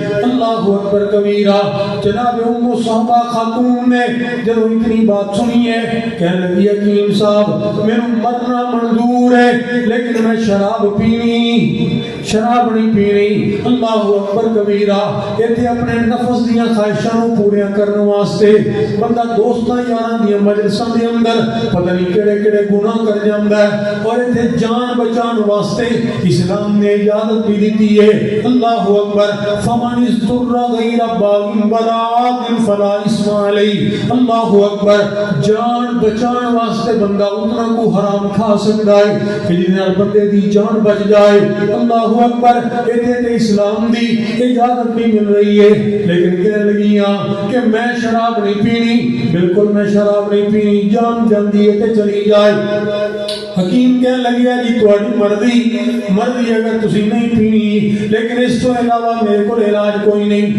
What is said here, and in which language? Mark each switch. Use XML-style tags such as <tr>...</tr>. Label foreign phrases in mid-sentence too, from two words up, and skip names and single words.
<ar>اللہ اکبر کبیرہ.</ar> <pa>جناب ام صحابہ خاتون نے جب اتنی بات سنی ہے کہنے لگی حکیم صاحب میرا مرنا منظور ہے لیکن میں شراب شراب نہیں پینی.</pa> <ar>اللہ اکبر کبیرہ.</ar> <pa>ایتھے اپنے نفس دیاں خواہشاں پوریاں کرنے واسطے بندہ دوستاں یاراں دیاں مجلساں دے اندر پتہ نہیں کیڑے کیڑے گناہ کر جاندا ہے اور ایتھے جان بچان واسطے اسلام نے اجازت بھی دیتی ہے.</pa> <ar>اللہ اکبر. فمن اضطر غیر باغ ولا عاد فلا اثم علیہ. اللہ اکبر.</ar> <pa>جان بچان واسطے بندہ اتنا کو حرام کھا سکتا ہے کہ جس نال بندے دی جان بچ جائے.</pa> <ar>اللہ اکبر.</ar> <pa>ایتھے تے اسلام دی اجازت بھی مل رہی ہے لیکن کہنے لگیاں کہ میں شراب نہیں پینی. بالکل میں شراب نہیں پینی. جان جاندی ہے تے چلی جائے. حکیم کہنے لگیا جی تہاڈی مرضی اگر تسی نہیں پینی لیکن اس تو علاوہ میرے کو علاج کوئی نہیں.</pa>